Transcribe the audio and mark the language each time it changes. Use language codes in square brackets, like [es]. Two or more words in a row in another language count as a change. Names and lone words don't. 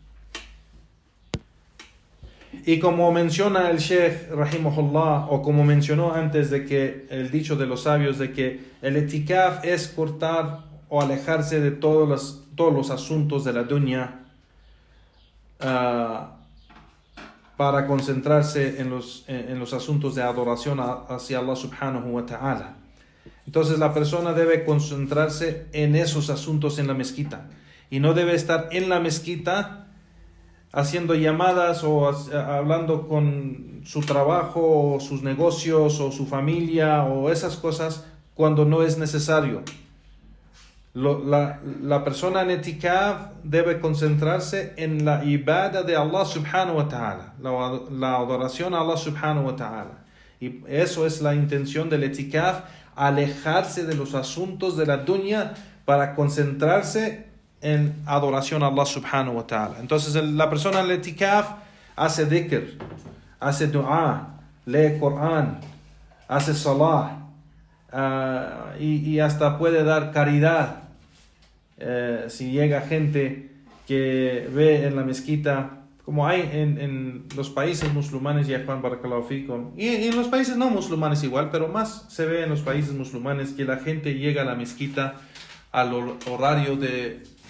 [es] Y como menciona el Sheikh rahimahullah, o como mencionó antes, de que el dicho de los sabios de que el etikaf es cortar o alejarse de todos los asuntos de la dunya para concentrarse en los asuntos de adoración hacia Allah [ar] سبحانه وتعالى. [es] Entonces la persona debe concentrarse en esos asuntos en la mezquita, y no debe estar en la mezquita haciendo llamadas o hablando con su trabajo o sus negocios o su familia o esas cosas cuando no es necesario. La persona en etikaf debe concentrarse en la ibada de Allah [ar] سبحانه وتعالى, [es] la adoración a Allah [ar] سبحانه وتعالى. [es] Y eso es la intención del etikaf, alejarse de los asuntos de la dunya para concentrarse en adoración a Allah [ar] سبحانه وتعالى. [es] Entonces la persona en el etikaf hace dhikr, hace dua, lee Corán, hace salah, y hasta puede dar caridad. Si llega gente que ve en la mezquita, como hay en los países musulmanes, ya Juan [ar] بارك الله فيكم, [es] y en los países no musulmanes igual, pero más se ve en los países musulmanes que la gente llega a la mezquita al horario de